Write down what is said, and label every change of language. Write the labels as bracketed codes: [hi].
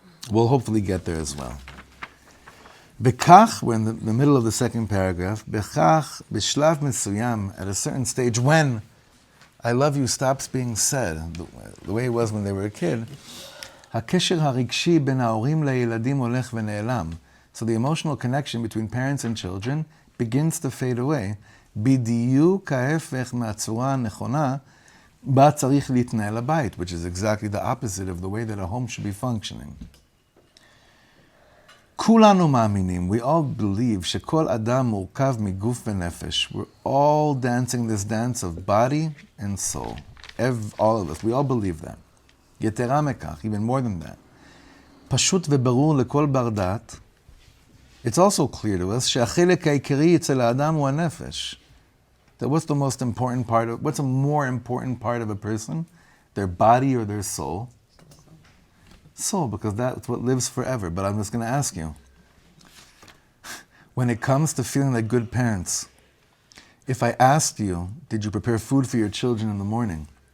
[en] We'll hopefully get there as well. Bekach, we're in the middle of the second paragraph, [he] Bekach, bishlav mesuyam, [en] at a certain stage when I love you stops being said, the way it was when they were a kid, [he] הקשר הרגשי בין ההורים לילדים הולך ונעלם. [en] So the emotional connection between parents and children begins to fade away. [he] בדיוק ההפך מהצורה הנכונה בה צריך להתנהל הבית, which is exactly the opposite of the way that a home should be functioning. [en] כולנו מאמינים, we all believe, שכל אדם מורכב מגוף ונפש. We're all dancing this dance of body and soul. All of us, we all believe that. [he] יתרה מכך, [en] even more than that. [he] פשוט וברור לכל בר דעת, [en] it's also clear to us [he] שהחלק העיקרי אצל האדם הוא הנפש. [en] That what's a more important part of a person? Their body or their soul? Soul, because that's what lives forever. But I'm just going to ask you, when it comes to feeling like good parents, if I asked you, did you prepare food for your children in the morning?